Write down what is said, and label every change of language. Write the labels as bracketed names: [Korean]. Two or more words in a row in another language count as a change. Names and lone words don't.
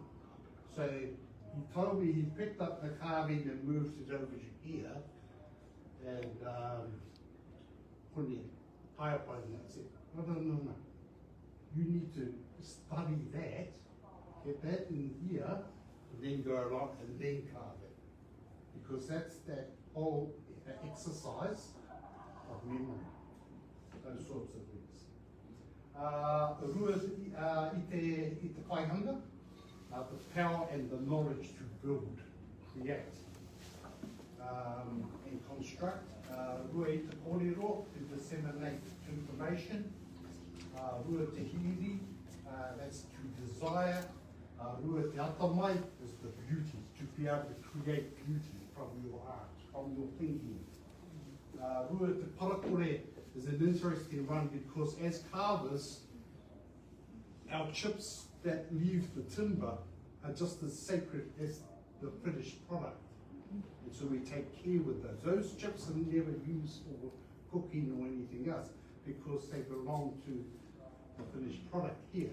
[English] So he told me he picked up the carving and moved it over to here, and I said, no. You need to study that, get that in here, and then go along and then carve it. Because that's that whole exercise of memory, those sorts of things. [Māori] Rua i te kaihanga, [English] the power and the knowledge to build, create, and construct. [Māori] Rua i te Kōrero, [English] to disseminate information. [Māori] Rua te hiri, [English] that's to desire. [Māori] Rua te atamai [English] is the beauty, to be able to create beauty from your art, from your thinking. [Māori] Rua te parakore [English] is an interesting one because as carvers, our chips that leave the timber are just as sacred as the finished product. And so we take care with those. Those chips are never used for cooking or anything else because they belong to the finished product here.